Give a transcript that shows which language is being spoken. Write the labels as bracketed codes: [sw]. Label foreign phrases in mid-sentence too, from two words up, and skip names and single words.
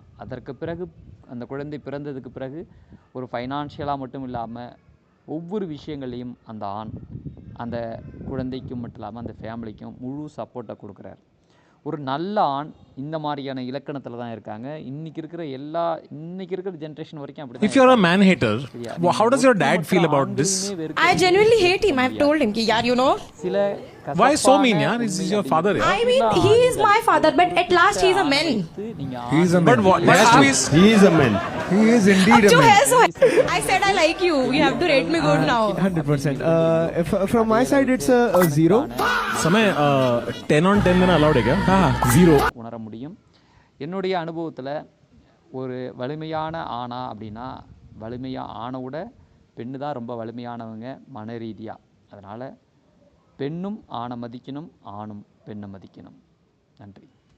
[ta] அதற்கு பிறகு அந்த குழந்தை பிறந்ததுக்கு பிறகு ஒரு ஃபைனான்ஷியலாக மட்டும் இல்லாமல் ஒவ்வொரு விஷயங்களையும் அந்த ஆண் அந்த குழந்தைக்கும் மட்டும் இல்லாமல் அந்த ஃபேமிலிக்கும் முழு சப்போர்ட்டை கொடுக்குறாரு. ஒரு நல்ல ஆண் இந்த மாதிரியான இலக்கணத்தில் தான் இருக்காங்க. இன்னைக்கு இருக்கிற ஜென்ரேஷன் வரைக்கும் அப்படி. [en] If you're a man hater, how does your dad feel about this? I genuinely hate him. I've told him, yaar, you know. Why so mean, yaar? He's your father, yaar. I mean, he is my father, but at last he's a man. He is a man. But what? He is a man. He is indeed a man. I said I like you. You have to rate me good now. 100%. From my side, it's a 0. [hi] समय 10 on 10 देना allowed है क्या? हाँ 0. [ta] உணர முடியும். என்னுடைய அனுபவத்தில் ஒரு வலிமையான ஆணா அப்படின்னா ஆணை விட பெண்ணு தான் ரொம்ப வலிமையானவங்க மன ரீதியாக. அதனால் பெண்ணும் ஆணை மதிக்கணும், ஆணும் பெண்ணை மதிக்கணும். நன்றி.